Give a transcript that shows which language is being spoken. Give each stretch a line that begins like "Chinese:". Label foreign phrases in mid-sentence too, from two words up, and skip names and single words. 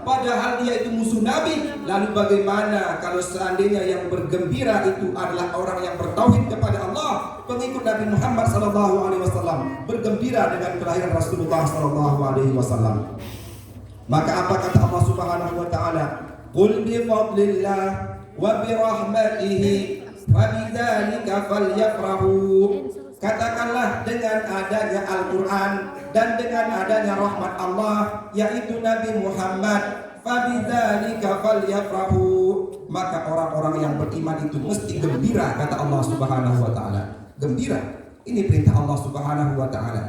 Indonesian: Padahal dia itu musuh Nabi. Lalu bagaimana kalau seandainya yang bergembira itu adalah orang yang bertauhid kepada Allah, pengikut Nabi Muhammad SAW, bergembira dengan kelahiran Rasulullah SAW. Maka apa kata Allah
Arabic: سبحانه وتعالى? قل بفضل الله وبرحمته فبذلك فليفرحوا.
Indonesian: Katakanlah dengan adanya Al-Quran dan dengan adanya rahmat Allah yaitu Nabi Muhammad,
Arabic: فبذلك فليفرحوا,
Indonesian: maka orang-orang yang beriman itu mesti gembira, kata Allah
Arabic: سبحانه وتعالى.
Indonesian: Gembira, ini perintah Allah
Arabic: سبحانه وتعالى.